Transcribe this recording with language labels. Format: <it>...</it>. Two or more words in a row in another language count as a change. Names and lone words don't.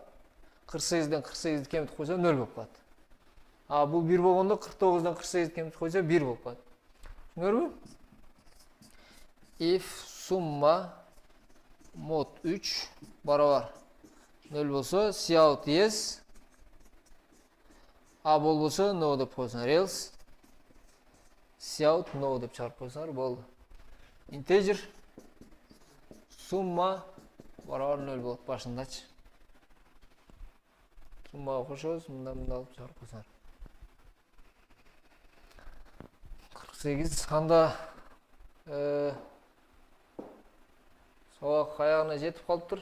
<ky>48-ден 48-ди кемитип койсо 0 болуп калат. А бул 1 болгондо 49-дан 48-ди кемитип койсо 1 болуп калат. Түшүнөрбү?</ky> <en>If summa mod 3</en> <ky>барабар 0 болсо cout yes, а болбосо no деп койсоңор.</ky> <en>Else cout no</en> <ky>деп чыгарып койсоңор болду. Integer summa барабар 0 болот башындачы. Суммага кошобуз, мында алып чыгарып койсоңор. 48 анда сабак аягына жетип калыптыр.</ky>